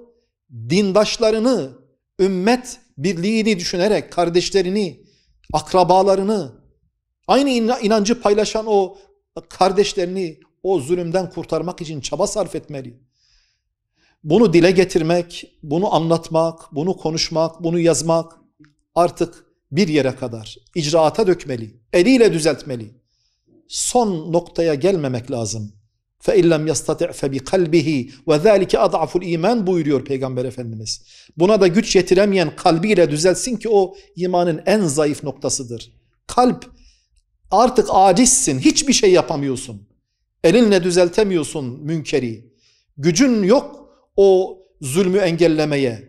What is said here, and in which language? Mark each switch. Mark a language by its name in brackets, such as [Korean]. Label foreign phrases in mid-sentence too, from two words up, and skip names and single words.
[Turkish] Dindaşlarını, ümmet birliğini düşünerek kardeşlerini, akrabalarını, aynı inancı paylaşan o kardeşlerini o zulümden kurtarmak için çaba sarf etmeli. Bunu dile getirmek, bunu anlatmak, bunu konuşmak, bunu yazmak artık bir yere kadar icraata dökmeli, eliyle düzeltmeli. Son noktaya gelmemek lazım. [Arabic] فَاِلَّمْ يَسْتَطِعْ فَبِقَلْبِهِ وَذَٰلِكَ اَضْعَفُ الْا۪يمَانِ [Turkish] buyuruyor Peygamber Efendimiz. Buna da güç yetiremeyen kalbiyle düzeltsin ki o imanın en zayıf noktasıdır. Kalp, artık acizsin, hiçbir şey yapamıyorsun. Elinle düzeltemiyorsun münkeri. Gücün yok o zulmü engellemeye.